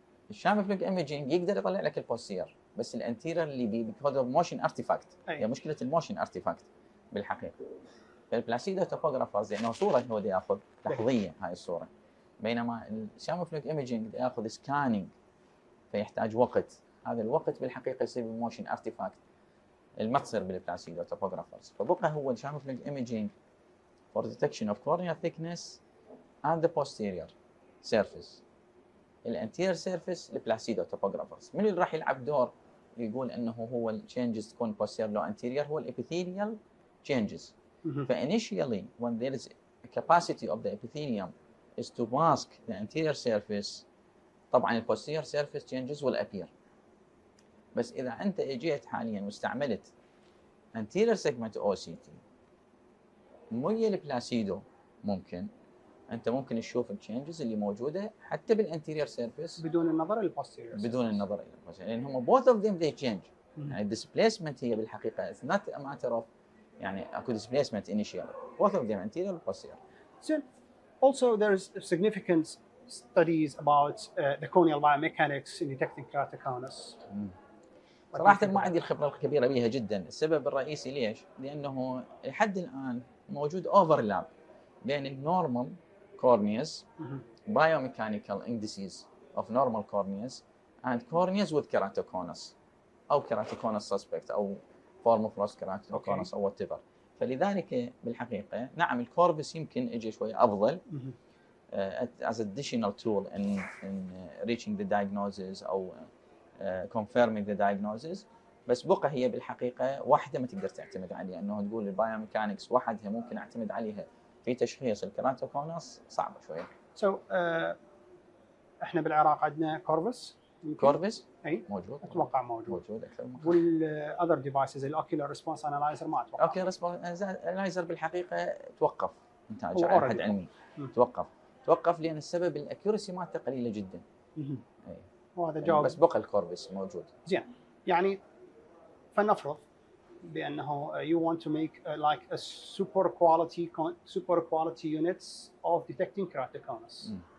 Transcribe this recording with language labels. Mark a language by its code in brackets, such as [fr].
[ar] الشام فلويد ايميجينج يقدر يطلع لك البوستير، بس الانتيرير اللي بيكون موشن ارتيفاكت، هي مشكلة الموشن ارتيفاكت بالحقيقة. فالبلاسيدو توبوغرافرز لأنه صورة هو دي ياخذ لحظية هاي الصورة، بينما الشام فلويد ايميجينج ياخذ سكانينج فيحتاج وقت. هذا الوقت بالحقيقة يصير بالموشن ارتيفاكت ما تصير بالبلاسيدو توبوغرافرز. فبقى هو [en] الشام فلويد imaging for detection of corneal thickness and the posterior surface. [ar] الانتير سيرفيس البلاسيدو توبوغرافرز. من اللي راح يلعب دور يقول انه هو التشينجز تكون posterior لو anterior؟ هو الابيثيليال changes. [en] فinitially when there is a capacity of the epithelium is to mask the anterior surface، طبعا البوستيريور surface changes will appear. [ar] بس اذا انت اجيت حاليا واستعملت anterior segment OCT مي البلاسيدو، ممكن تشوف التشينجز اللي موجوده حتى بالانتيريور سيرفيس بدون النظر للبوستيريور، لان هم [en] both of them they change. [ar] يعني الديسبيسمنت هي بالحقيقه [en] it's not a matter of [ar] يعني اكو [en] displacement initially، both of them anterior and posterior. So also there's significant studies about the corneal biomechanics in detecting keratoconus. [ar] صراحه ما عندي الخبره الكبيره بها جدا. السبب الرئيسي ليش؟ لانه لحد الان موجود اوفرلاب بين النورمال [en] corneas biomechanical indices of normal corneas and corneas with keratoconus او keratoconus suspect او formofloss keratoconus او whatever. [ar] فلذلك بالحقيقه نعم الكوربس يمكن اجى شوي افضل [en] as additional tool in reaching the diagnosis او confirming the diagnosis. [ar] بس بقى هي بالحقيقه واحده ما تقدر تعتمد عليها، انه تقول البايوميكانكس وحدها ممكن اعتمد عليها في تشخيص الكيراتوكونس صعبه شويه. احنا بالعراق عندنا كوربس. اي موجود، اتوقع موجود اكثر من والاذر ديفايسز الاوكيولار ريسبونس انالايزر ما اتوقع. اوكي ريسبونس انالايزر بالحقيقه توقف انتاجه على حد علمي، توقف لان السبب الاكيورسي مالته قليله جدا. وهذا جواب. بس بقى الكوربس موجود. زين، يعني فلنفرض بانه [en] you want to make like a super quality units of detecting keratoconus.